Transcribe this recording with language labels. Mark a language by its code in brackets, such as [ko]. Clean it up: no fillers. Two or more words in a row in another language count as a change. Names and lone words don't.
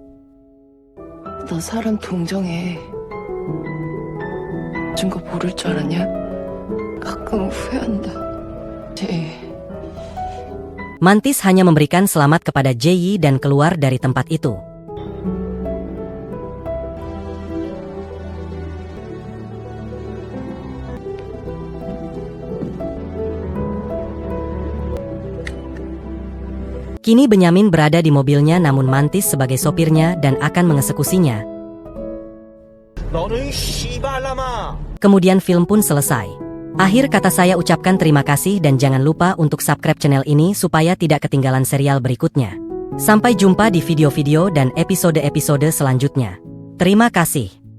[ko] 너 사람 동정해. 준 거 모를 줄 알았냐? 가끔 후회한다. [id] Mantis hanya memberikan selamat kepada Jae-yi dan keluar dari tempat itu. Kini Benyamin berada di mobilnya namun Mantis sebagai sopirnya dan akan mengeksekusinya. [ko] 너는 씨발라마. [id] Kemudian film pun selesai. Akhir kata saya ucapkan terima kasih dan jangan lupa untuk [en] subscribe channel [id] ini supaya tidak ketinggalan serial berikutnya. Sampai jumpa di video-video dan episode-episode selanjutnya. Terima kasih.